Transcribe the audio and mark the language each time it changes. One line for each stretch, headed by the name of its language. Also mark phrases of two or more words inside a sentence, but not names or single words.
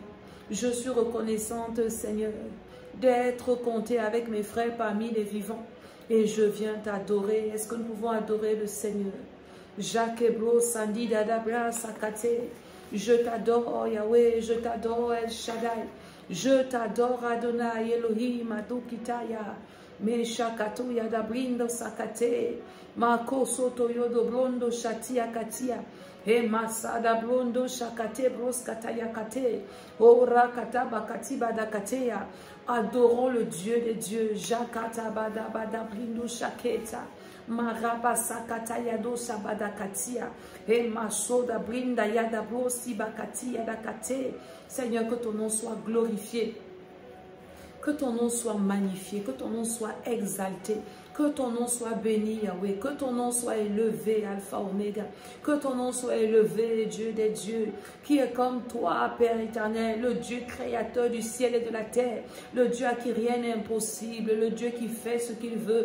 French: Je suis reconnaissante, Seigneur, d'être comptée avec mes frères parmi les vivants. Et je viens t'adorer. Est-ce que nous pouvons adorer le Seigneur? Jacques Ebro, Sandy Dadabra, Sakate. Je t'adore, Yahweh, je t'adore, El Shaddai. Je t'adore, Adonai, Elohim, Adukitaya. Meshakato Yadabrindo Sakate. Mako Soto Yodo Blondo Shatia Katia. E Masada Blondo Shakate Bros Kataya Kate. Ora Kataba Katiba Dakatea. Adorons le Dieu des dieux. Jakata Bada Bada Brindo Shaketa. Marabasa Katayado Sabadakatia. Et Masoda Brinda Yadabro Sibakati Yadakate. Seigneur, que ton nom soit glorifié. Que ton nom soit magnifié, que ton nom soit exalté, que ton nom soit béni, Yahweh, que ton nom soit élevé, Alpha, Oméga, que ton nom soit élevé, Dieu des dieux, qui est comme toi, Père éternel, le Dieu créateur du ciel et de la terre, le Dieu à qui rien n'est impossible, le Dieu qui fait ce qu'il veut.